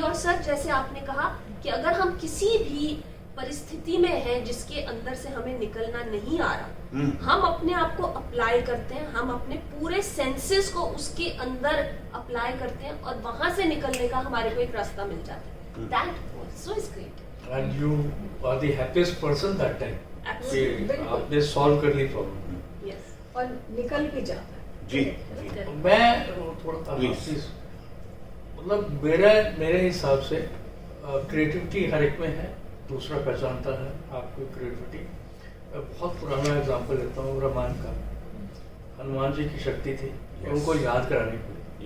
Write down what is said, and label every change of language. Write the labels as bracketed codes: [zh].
[hi] और सर जैसे आपने कहा कि अगर हम किसी भी परिस्थिति में हैं जिसके अंदर से हमें निकलना नहीं आ रहा, हम अपने आप को अप्लाई करते हैं, हम अपने पूरे सेंसेस को उसके अंदर अप्लाई करते हैं और वहां से निकलने का हमारे को एक रास्ता मिल जाता है। [en] That also is great. And you are the happiest person that time. Absolutely. [hi] कि आपने सॉल्व कर ली प्रॉब्लम। [en] Yes. [hi] और निकल भी जाता है। जी जी। मैं थोड़ा [en] Please. [hi] मतलब मेरे हिसाब से क्रिएटिविटी हर एक में है, दूसरा पहचानता है आपकी क्रिएटिविटी। मैं बहुत पुराना एग्जांपल लेता हूँ रामायण का। हनुमान जी की शक्ति थी, उनको याद करानी पड़ी।